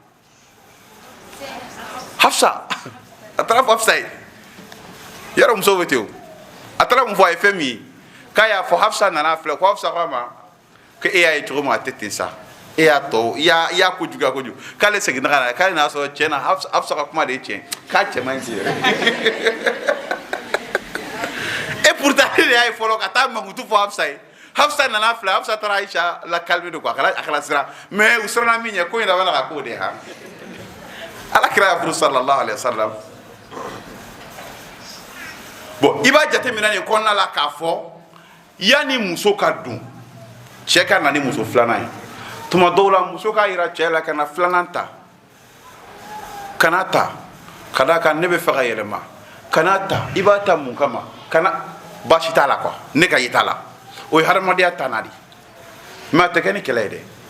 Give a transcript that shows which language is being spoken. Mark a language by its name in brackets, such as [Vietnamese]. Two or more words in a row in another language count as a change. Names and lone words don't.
[Bambara] Hafsa a taara fɔ Hafsa ye yaro musow bɛ ten o a taara mun fɔ a ye fɛn min ye k'a y'a fɔ Hafsa nana filɛ ko Hafsa k'a ma ko e y'a ye cogo min a tɛ ten sa e y'a tɔ i y'a kojugu k'ale seginna ka na k'ale n'a sɔrɔ tiɲɛ na Hafsa ka kuma de ye tiɲɛ k'a cɛ man ɲi [French] et pourtant [Bambara] ale de y'a ye fɔlɔ ka taa mankutu fɔ Hafsa ye Hafsa nana filɛ Hafsa taara Aisha la [French] calmer de quoi [Bambara] a kana siran mais u siranna min ɲɛ ko in labɛnna ka k'o de ye ha ala kira y'a furu [Arabic] صلى الله عليه وسلم [Bambara] bon i b'a jateminɛ nin kɔnɔna la k'a fɔ yanni muso ka dun cɛ ka na ni muso filanan ye tuma dɔw la muso k'a yira cɛ la ka na filanan ta kana ta ka d'a kan ne bɛ fɛ ka yɛlɛma kana ta i b'a ta mun kama kana baasi t'a la quoi ne ka ye t'a la o ye hadamadenya tana de mais a tɛ kɛ ni kɛlɛ ye dɛ